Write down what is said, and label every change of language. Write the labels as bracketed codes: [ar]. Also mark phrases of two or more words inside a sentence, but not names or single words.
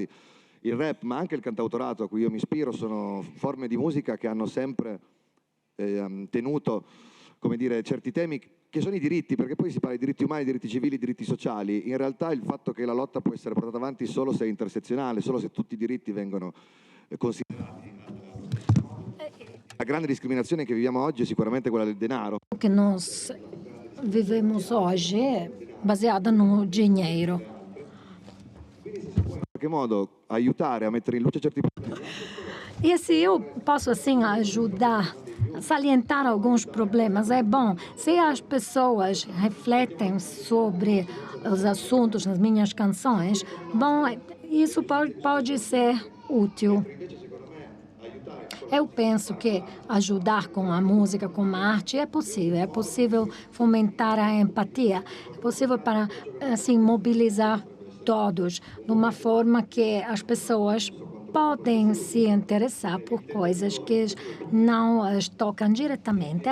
[it] Il rap, ma anche il cantautorato a cui io mi ispiro, sono forme di musica che hanno sempre tenuto, come dire, certi temi che sono i diritti, perché poi si parla di diritti umani, diritti civili, diritti sociali. In realtà il fatto che la lotta può essere portata avanti solo se è intersezionale, solo se tutti i diritti vengono considerati. La grande discriminazione che viviamo oggi è sicuramente quella del denaro. [pt] O que nós vivemos hoje é baseada no dinheiro. [it] In qualche modo aiutare a mettere in luce certi problemi. [pt] E se eu posso, assim, ajudar, salientar alguns problemas, é bom. Se as pessoas refletem sobre os assuntos nas minhas canções, bom, isso pode ser útil. Eu penso que ajudar com a música, com a arte, é possível fomentar a empatia, é possível para, assim, mobilizar todos de uma forma que as pessoas podem se interessar por coisas que não as tocam diretamente.